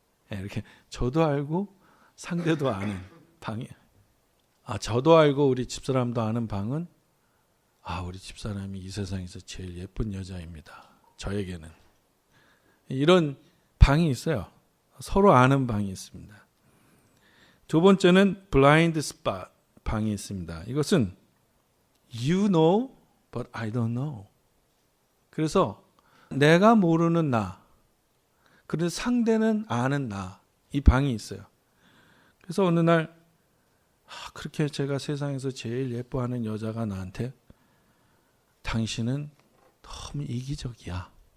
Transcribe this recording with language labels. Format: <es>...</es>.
<ko>이렇게 저도 알고 상대도 아는 방이 저도 알고 우리 집사람도 아는 방은 우리 집사람이 이 세상에서 제일 예쁜 여자입니다. 저에게는. 이런 방이 있어요. 서로 아는 방이 있습니다. 두 번째는 blind spot 방이 있습니다.</ko> <en>이것은 you know but I don't know.</en> <ko>그래서 내가 모르는 나, 그런데 상대는 아는 나, 이 방이 있어요. 그래서 어느 날 그렇게 제가 세상에서 제일 예뻐하는 여자가 나한테 당신은 너무 이기적이야.</ko>